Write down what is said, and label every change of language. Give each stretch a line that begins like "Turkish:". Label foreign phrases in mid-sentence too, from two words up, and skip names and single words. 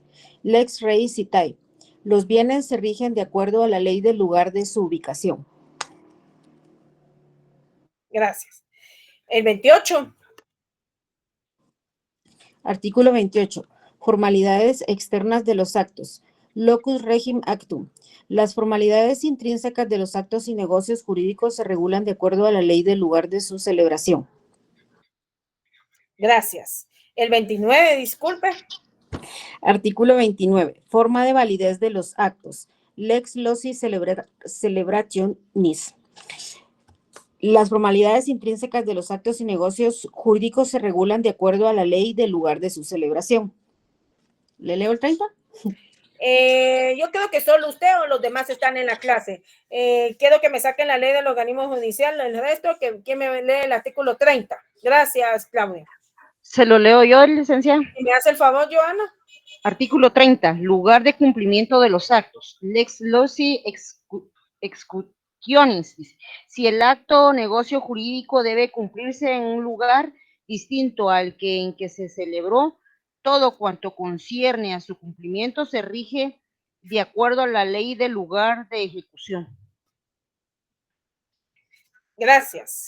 Latin: Lex Rei Citay.
Spanish: Los bienes se rigen de acuerdo a la ley del lugar de su ubicación. Gracias. El 28. Artículo 28. Formalidades externas de los actos.
Latin: Locus regim actum.
Spanish: Las formalidades intrínsecas de los actos y negocios jurídicos se regulan de acuerdo a la ley del lugar de su celebración. Gracias. El 29, disculpe. Artículo 29. Forma de validez de los actos.
Latin: Lex loci celebrationis.
Spanish: Las formalidades intrínsecas de los actos y negocios jurídicos se regulan de acuerdo a la ley del lugar de su celebración. ¿Le leo el 30? Yo creo que solo usted o los demás están en la clase. Quiero que me saquen la ley del organismo judicial, el resto, ¿quién me lee el artículo 30? Gracias, Claudia. Se lo leo yo, licenciada. ¿Me hace el favor, Joana? Artículo 30. Lugar de cumplimiento de los actos.
Latin: Lex loci executionis.
Spanish: Si el acto o negocio jurídico debe cumplirse en un lugar distinto al que en que se celebró, todo cuanto concierne a su cumplimiento se rige de acuerdo a la ley del lugar de ejecución. Gracias.